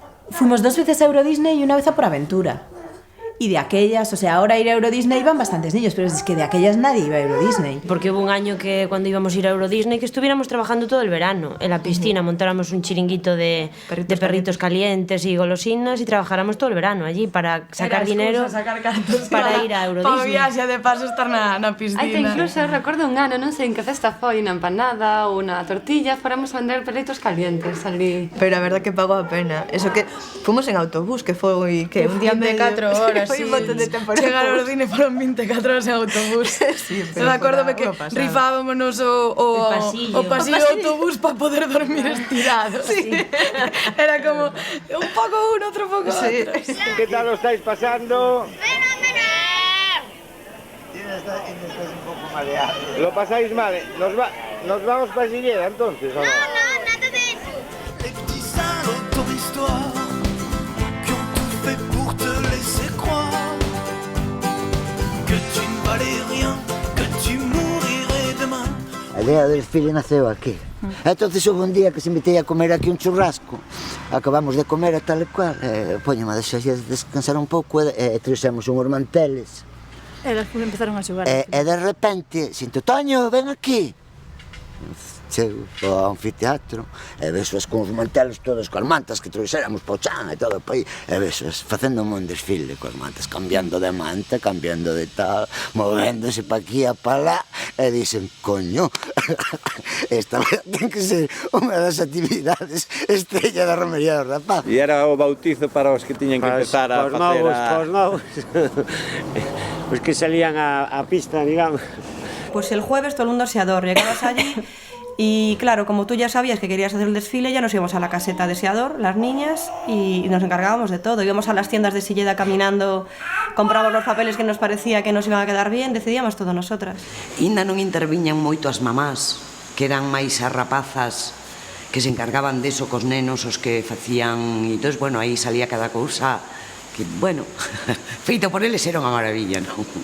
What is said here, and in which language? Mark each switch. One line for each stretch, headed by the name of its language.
Spanish: Fuimos 2 veces a Eurodisney y una vez a Por Aventura. Y de aquellas, o sea, ahora ir a Eurodisney iban bastantes niños, pero es que de aquellas nadie iba a Eurodisney. Porque hubo un año que cuando íbamos a ir a Eurodisney que estuviéramos trabajando todo el verano en la piscina, montáramos un chiringuito de perritos calientes y golosinas y trabajáramos todo el verano allí para sacar dinero para ir a Eurodisney.
Galician: Para viaxe de paso estar na piscina. Até incluso recordo un ano, non sei en que festa foi, unha empanada ou unha tortilla, fóramos a vender perritos calientes ali. Pero a verdad que pagou a pena. Eso que fomos en autobús, que foi que un día 24 horas. Foi un montón de tempo. Chegar ao cine foron 24 horas en autobús. Sí, pero acórdome que rifábamos o pasillo do autobús para poder dormir estirados. Sí. Era como un pouco uno, outro pouco outro.
Spanish: ¿Qué tal lo estáis pasando? Estás un poco mareado. ¿Lo pasáis mal? ¿Nos vamos para Silleda entonces o no?
French: Les petits salauds de ton histoire qui ont tout fait pour te laisser croire que tu ne valais rien, que tu mourirais demain.
Galician: A idea del desfile naceu aquí. Entonces houve un día que se invitei a comer aquí un churrasco. Acabamos de comer e tal e cual. Poñeme a deixar descansar un pouco e trouxemos unhos manteles. Elas empezaron a xogar. E de repente, sinto, Toño, ven aquí. Chego ao anfiteatro e vexo con os manteles todos coas mantas que trouxéramos para o chan e todo para aí, e vexo facendo un desfile coas mantas, cambiando de manta, cambiando de tal, movéndose pa aquí e pa lá, e dixen, coño, esta ten que ser unha das actividades estrella da Romería dos Rapaces. E era o bautizo para os que tiñen que empezar a facer Os novos, os que salían a pista, digamos.
Spanish: Pues el jueves todo el mundo Seador, llegabas allí y claro, como tú ya sabías que querías hacer el desfile, ya nos íbamos a la caseta de Seador, las niñas, y nos encargábamos de todo. Íbamos a las tiendas de Silleda caminando, comprábamos los papeles que nos parecía que nos iban a quedar bien, decidíamos todo nosotras.
Galician: Ainda non interviñan moito as mamás, que eran máis as rapazas que se encargaban deso cos nenos, os que facían, e entón, bueno, aí salía cada cousa que, bueno, feito por eles era unha maravilla, non?